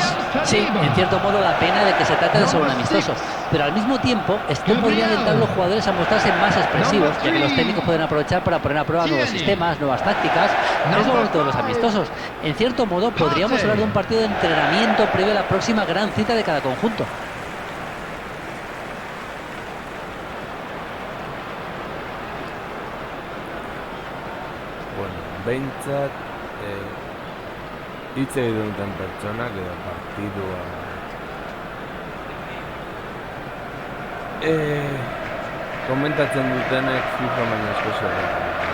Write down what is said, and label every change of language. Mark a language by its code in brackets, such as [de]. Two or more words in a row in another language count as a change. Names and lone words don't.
[es] Sí, en cierto modo da pena de que se trate de ser un amistoso, pero al mismo tiempo esto podría alentar a los jugadores a mostrarse más expresivos, ya que los técnicos pueden aprovechar para poner a prueba nuevos sistemas, nuevas tácticas. Es lo bonito de los amistosos. En cierto modo podríamos hablar de un partido de entrenamiento previo a la próxima gran cita de cada conjunto. [eu] Behintzat hitz egiten duten pertsonak edo partidua komentatzen dutenek FIFA baino asko zerretan.